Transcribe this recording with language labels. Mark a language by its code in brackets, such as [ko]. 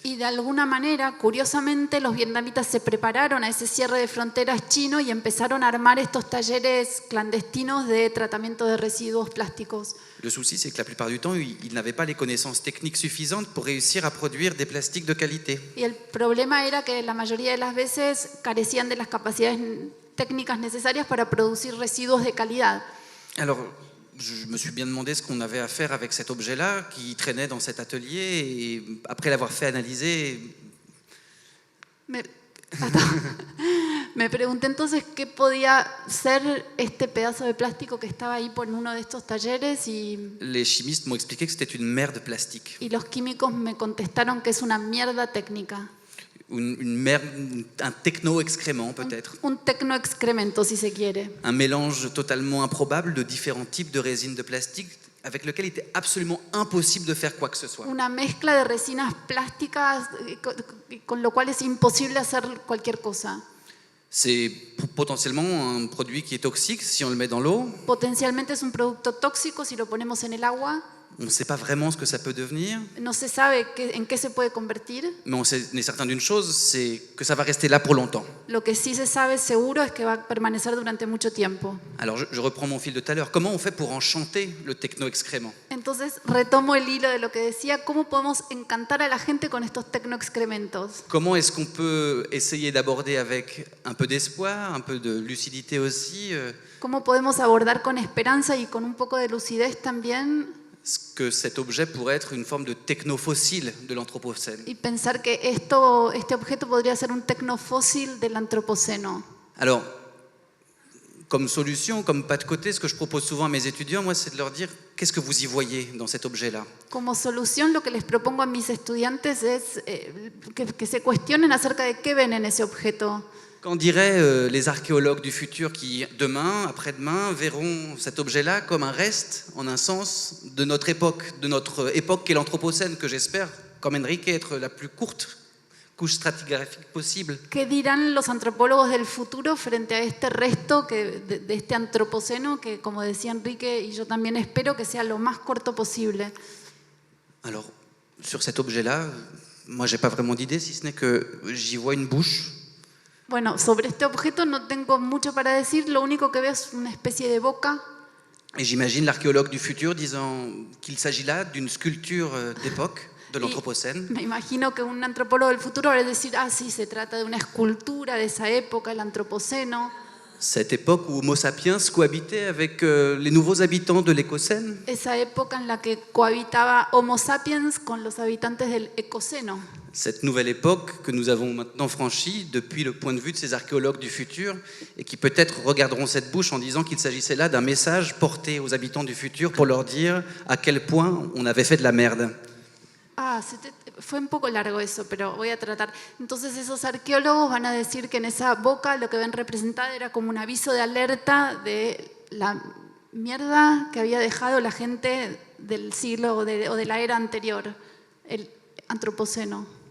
[es] Y de alguna manera, curiosamente, los vietnamitas se prepararon a ese cierre de fronteras chino y empezaron a armar estos talleres clandestinos de tratamiento de residuos plásticos. [fr] Le souci, c'est que la plupart du temps, ils n'avaient pas les connaissances techniques suffisantes pour réussir à produire des plastiques de qualité. [es] Y el problema era que la mayoría de las veces carecían de las capacidades técnicas necesarias para producir residuos de calidad. [fr] Alors, je me suis bien demandé ce qu'on avait à faire avec cet objet-là qui traînait dans cet atelier et après l'avoir fait analyser, [es] Me pregunté entonces qué podía ser este pedazo de plástico que estaba ahí por uno de estos talleres [fr] les chimistes m'ont expliqué que c'était une merde plastique. [es] y los químicos me contestaron que es una mierda técnica. [fr] Une merde, un techno-excrément peut-être. [es] Un tecnoexcremento, si se quiere. [fr] Un mélange totalement improbable de différents types de résines de plastique avec lequel il était absolument impossible de faire quoi que ce soit. [es] Una mezcla de resinas plásticas con lo cual es imposible hacer cualquier cosa. [fr] C'est potentiellement un produit qui est toxique si on le met dans l'eau. [es] Potencialmente es un producto tóxico si lo ponemos en el agua. [fr] On ne sait pas vraiment ce que ça peut devenir, [es] No se sabe en qué se puede convertir. [fr] mais on est certain d'une chose, c'est que ça va rester là pour longtemps. [es] Lo que sí se sabe seguro es que va a permanecer durante mucho tiempo. [fr] Alors je reprends mon fil de tout à l'heure. Comment on fait pour enchanter le techno-excrément? [es] Entonces retomo el hilo de lo que decía, ¿cómo podemos encantar a la gente con estos tecnoexcrementos? [fr] Comment est-ce qu'on peut essayer d'aborder avec un peu d'espoir, un peu de lucidité aussi, [es] ¿Cómo podemos abordar con esperanza y con un poco de lucidez también [fr] que cet objet pourrait être une forme de technofossile de l'Anthropocène? [es] y pensar que este objeto podría ser un tecnofósil del antropoceno? [fr] Alors, comme solution, comme pas de côté, ce que je propose souvent à mes étudiants, moi, c'est de leur dire qu'est-ce que vous y voyez dans cet objet-là? [es] Como solución, lo que les propongo a mis estudiantes es que se cuestionen acerca de qué ven en ese objeto. [fr] Qu'en diraient les archéologues du futur qui, demain, après-demain, verront cet objet-là comme un reste, en un sens, de notre époque qui est l'Anthropocène, que j'espère, comme Enrique, être la plus courte couche stratigraphique possible. [es] ¿Qué dirán los antropólogos del futuro frente a este resto de este antropoceno que, como decía Enrique y yo también espero que sea lo más corto posible? [fr] Alors, sur cet objet-là, moi, j'ai pas vraiment d'idée, si ce n'est que j'y vois une bouche. [es] Bueno, sobre este objeto no tengo mucho para decir, lo único que veo es una especie de boca. [fr] Et j'imagine l'archéologue du futur disant qu'il s'agit là d'une sculpture d'époque, de l'Anthropocène. [es] Me imagino que un antropólogo del futuro va a decir, ah, sí, se trata de una escultura de esa época, el antropoceno. [fr] Cette époque où Homo sapiens cohabitait avec les nouveaux habitants de l'Écocène. [es] Esa época en la que cohabitaba Homo sapiens con los habitantes del Ecoceno. [fr] Cette nouvelle époque que nous avons maintenant franchie depuis le point de vue de ces archéologues du futur et qui peut-être regarderont cette bouche en disant qu'il s'agissait là d'un message porté aux habitants du futur pour leur dire à quel point on avait fait de la merde. [es] Ah, fue un poco largo eso, pero voy a tratar. Entonces esos arqueólogos van a decir que en esa boca lo que ven representada era como un aviso de alerta de la mierda que había dejado la gente del siglo o de la era anterior, el antropoceno.